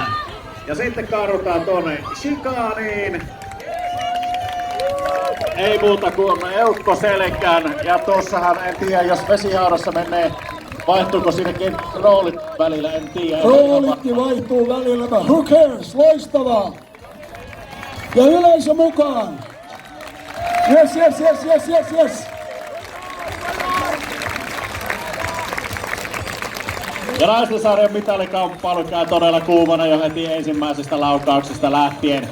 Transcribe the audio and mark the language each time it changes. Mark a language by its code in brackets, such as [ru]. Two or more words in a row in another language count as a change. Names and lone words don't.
[fi] Ja sitten kaarutaan tuonne chikaaniin. Ei muuta kuin eukko selkään. Ja tossahan en tiedä, jos vesihaudassa menee, vaihtuuko sinnekin roolit välillä, en tiedä. Roolitkin vaihtuu välillä, [en] who cares, [fi] loistavaa! Ja yleisö mukaan! [en] Yes, yes, yes, yes, yes, yes! [fi] Ja naisten sarjan mitalikamppailu käy todella kuumana jo heti ensimmäisestä laukauksesta lähtien.